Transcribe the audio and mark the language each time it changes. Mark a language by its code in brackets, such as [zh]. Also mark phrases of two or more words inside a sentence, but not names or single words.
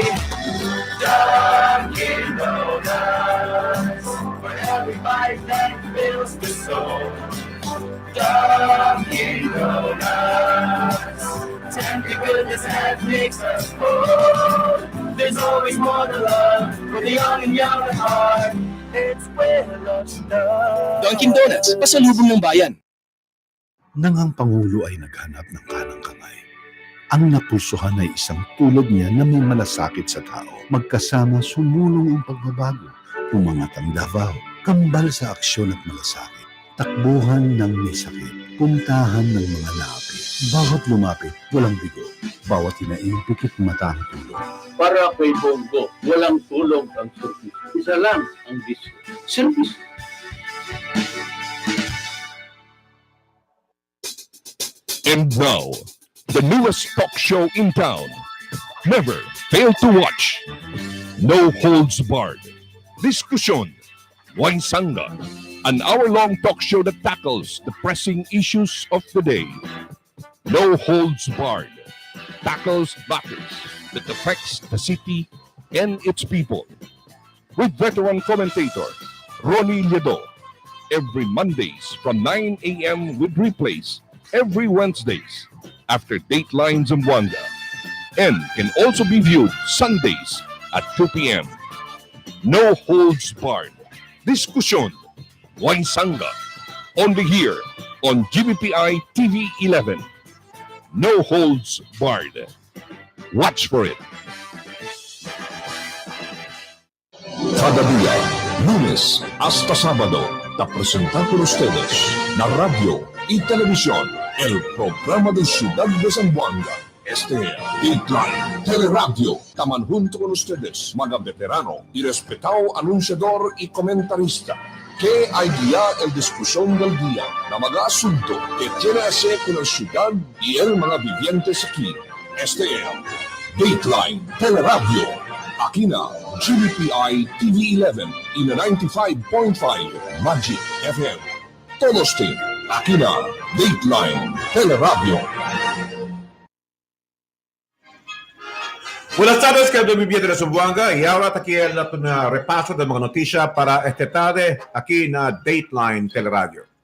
[en] Dunkin' Donuts, for every bite that fills the soul. Dunkin' Donuts, tender goodness that makes us whole. There's always more to love for the young and young at heart. It's where love's done. Dunkin' Donuts, [tl] pasalubong ng bayan. Nang ang Pangulo ay naghanap ng kanang kamay, ang napulsuhan ay isang tulad niya na may malasakit sa tao. Magkasama sumulong ang pagbabago, umangat ang Davao, kambal sa aksyon at malasakit, takbuhan ng may sakit, puntahan ng mga naapit. Bawat lumapit, walang bigo, bawat hinaing pikit mata ang tulong. Para kay Bongo, walang tulong ang service. Isa lang ang bisyo. Service. [en] And now, the newest talk show in town. Never fail to watch. No Holds Barred. [cbk] Diskusyon. Wansanga. [en] An hour-long talk show that tackles the pressing issues of the day. No Holds Barred. Tackles matters that affects the city and its people. With veteran commentator Ronnie Ledo. Every Mondays from 9 a.m. with replays every Wednesdays after Dateline Zamboanga, and can also be viewed Sundays at 2 p.m. No Holds Barred. Diskusyon. Wansanga. Only here on GBPI TV 11. No Holds Barred. Watch for it. [cbk] Cada día, lunes hasta sábado, te presentan con ustedes la radio y televisión, el programa de Ciudad de Zamboanga. Dateline Teleradyo, taman junto con ustedes, mga veterano y respetado anunciador y comentarista, ¿Qué hay día el discusión del día na mga asunto que tiene hacer con la ciudad y el mga vivientes aquí? Este es Dateline Teleradyo. Aquí na GBPI TV11 y na 95.5 Magic FM. Todos team. Aquí na Dateline Teleradyo. Buenas tardes, querido viviente de Zamboanga. Y ahora aquí el repaso de mga noticia para esta tarde aquí en Dateline Teleradio.